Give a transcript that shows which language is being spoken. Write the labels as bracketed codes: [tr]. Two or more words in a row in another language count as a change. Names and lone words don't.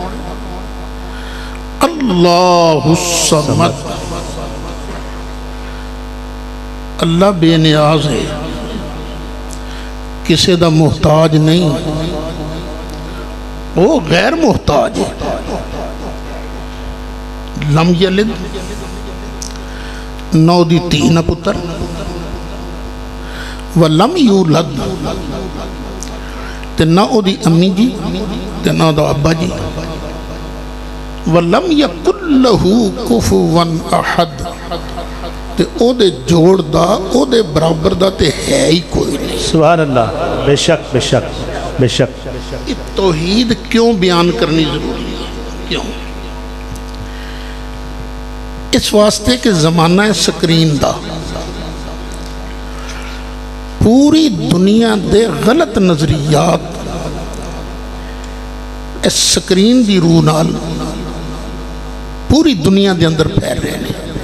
[ar] الله الصمد, [pa] اللہ بے نیاز ہے، کسے دا محتاج نہیں، او غیر محتاج ہے. [ar] لم يلد, [pa] نو دی دھی نہ پتر, [ar] ولم يولد, [pa] تے نہ اودی امی جی تے نہ اودا ابا جی, [ar] ولم يكن له كفوا أحد, [pa] تے اودے جوڑ دا اودے برابر دا تے ہے ہی کوئی نہیں. [ar] سبحان الله. [pa] بے شک بے شک بے شک. [ur] یہ توحید کیوں بیان کرنی ضروری ہے? क्यों? [pa] اس واسطے کہ زمانہ ہے سکرین دا، پوری دنیا دے غلط نظریات اس سکرین دی روح نال پوری دنیا دے اندر پھیل رہے ہیں.